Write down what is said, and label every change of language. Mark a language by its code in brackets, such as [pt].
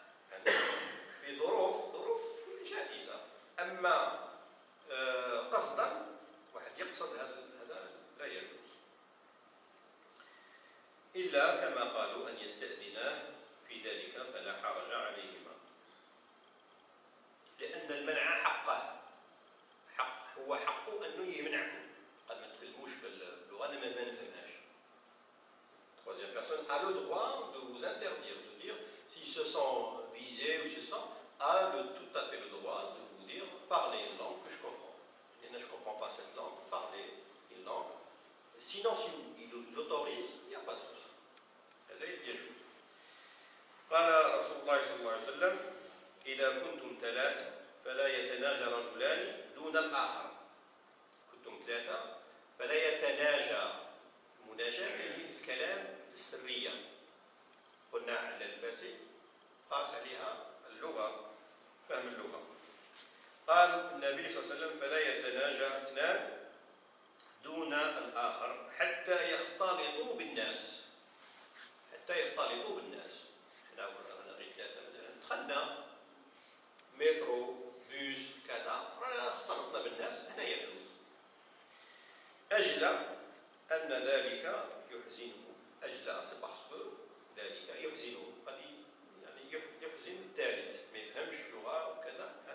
[ar] يعني في ظروف جائزه. اما قصدا واحد يقصد هذا لا يجوز، إلا كما قالوا أن يستأذناه في ذلك فلا حرج عليهما، لأن المنع حقه، هو حقه أنه يمنعكم، قد ما تكلموش باللغة أنا ما نفهمهاش. [fr] Troisième personne a le droit de vous interdire, de dire, s'il se sent visé ou se sent, a tout à fait le droit de vous dire, parlez une langue que je comprends. Et je ne comprends pas cette langue, parlez une langue. Sinon, si il l'autorise, il n'y a pas de souci. [ar] هذا يجوز. قال رسول الله صلى الله عليه وسلم: إذا كنتم 3 فلا يتناجى رجلان دون الآخر. كنتم 3 فلا يتناجى. المناجاة يعني الكلام السرية. قلنا على الفاسي قاس عليها اللغة، فهم اللغة. قال النبي صلى الله عليه وسلم: فلا يتناجى 2 دون الآخر حتى يختلطوا بالناس. حتى يختلطوا بالناس. احنا رانا غير 3 مثلا دخلنا مترو بوس كذا، رانا اختلطنا بالناس، هنا يجوز. أجل أن ذلك يحزنه، أجل سي باسكو ذلك يحزنه، قد يعني يحزن الثالث ما يفهمش لغة وكذا،